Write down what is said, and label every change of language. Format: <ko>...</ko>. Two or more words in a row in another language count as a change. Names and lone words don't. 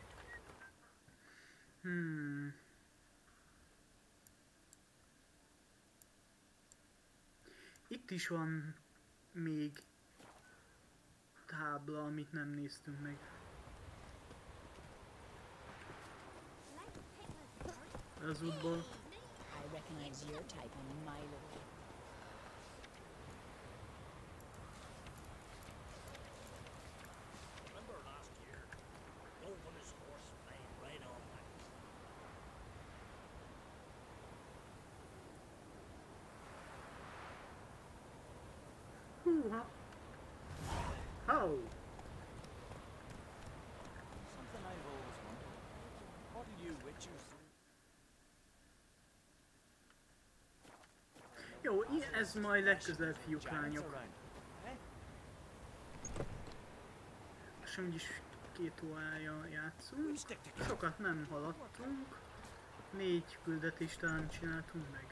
<hu>Itt is van még tábla, amit nem néztünk meg. Az útból.</hu> <en>I recognize your type a mile away. Remember last year? Dove on his horse flying right off that.</en> <hu>Húha!</hu> <en>How? Something I've always wondered. What do you witchers do?</en> <hu>Jó, ez majd legközelebb, fiúk, lányok. És úgyis 2 órája játszunk. Sokat nem haladtunk. 4 küldetést talán csináltunk meg.</hu>